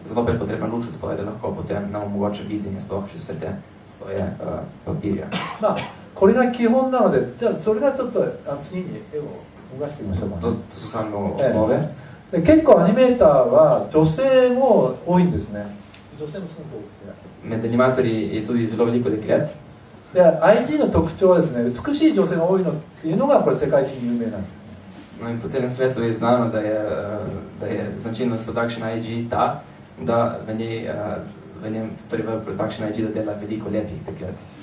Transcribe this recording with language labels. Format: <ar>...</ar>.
<sl>Zato pa je potrebna luč od spodaj, da lahko potem nam omogoča videnje sploh čez vse te sloje papirja.</sl> <ja>これが基本なので、じゃあそれがちょっと次に絵を動かしてみましょうかね。</ja> <sl>To so samo osnove.</sl> <ja>結構アニメーターは女性も多いんですね。女性もすごく多くて。</ja> <sl>Med animatorji je tudi zelo veliko deklet.</sl> <ja>で IG の特徴はですね、美しい女性が多いのっていうのがこれ世界的に有名なんですね。</ja> <sl>No in po celem svetu je znano, da je značilnost production IG ta, da v njem, torej v production IG, da dela veliko lepih deklet.</sl>